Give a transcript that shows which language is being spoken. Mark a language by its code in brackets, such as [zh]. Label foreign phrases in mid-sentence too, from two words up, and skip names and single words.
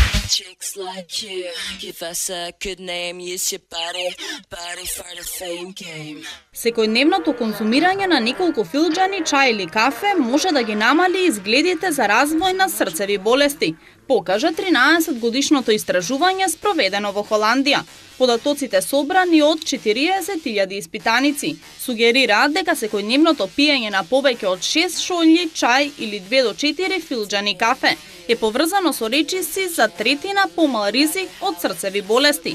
[en] Chicks like you, give us a good name, use your body for the fame game. [mk] Секојдневното конзумирање на неколку филџани чај или кафе може да ги намали изгледите за развој на срцеви болести, покажа 13-годишното истражување спроведено во Холандија. Податоците собрани од 40.000 испитаници сугерираат дека секојдневното пиење на повеќе од 6 шолји чај или 2 до 4 филџани кафе е поврзано со речиси за третина помал ризик од срцеви болести.